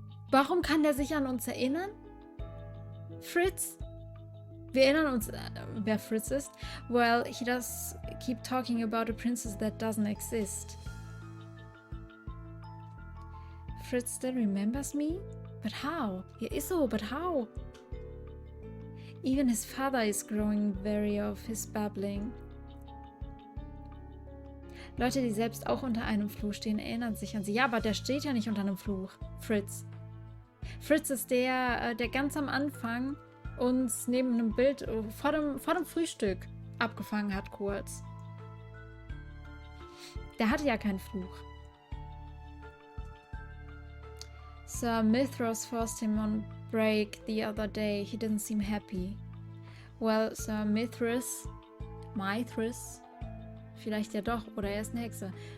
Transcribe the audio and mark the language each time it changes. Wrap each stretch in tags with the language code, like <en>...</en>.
<de>Warum kann der sich an uns erinnern? Fritz? Wir erinnern uns, wer Fritz ist.</de> <en>Well, he does keep talking about a princess that doesn't exist. Fritz still remembers me? But how?</en> <de>Ja, ist so,</de> <en>but how? Even his father is growing weary of his babbling.</en> <de>Leute, die selbst auch unter einem Fluch stehen, erinnern sich an sie. Ja, aber der steht ja nicht unter einem Fluch. Fritz. Fritz ist der ganz am Anfang uns neben einem Bild vor dem Frühstück abgefangen hat, kurz. Der hatte ja keinen Fluch.</de> <en>Sir Mithras forced him on break the other day. He didn't seem happy. Well,</en> <de>Sir Mithras, vielleicht ja doch, oder er ist eine Hexe.</de>